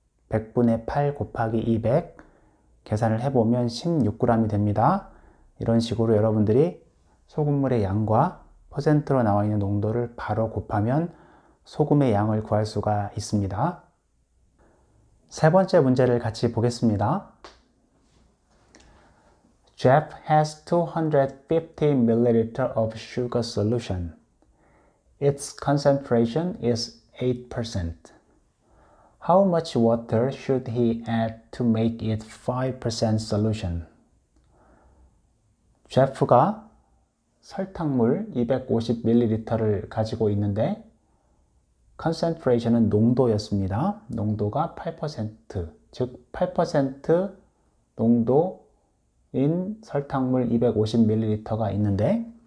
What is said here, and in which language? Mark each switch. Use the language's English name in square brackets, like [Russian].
[Korean] 100분의 8 곱하기 200 계산을 해보면 16g이 됩니다. 이런 식으로 여러분들이 소금물의 양과 퍼센트로 나와 있는 농도를 바로 곱하면 소금의 양을 구할 수가 있습니다. 세 번째 문제를 같이 보겠습니다. [English] Jeff has 250 ml of sugar solution. Its concentration is 8%. How much water should he add to make it 5% solution? [Korean] 제프가 설탕물 250ml를 가지고 있는데 concentration은 농도였습니다. 농도가 8%, 즉 8% 농도인 설탕물 250ml가 있는데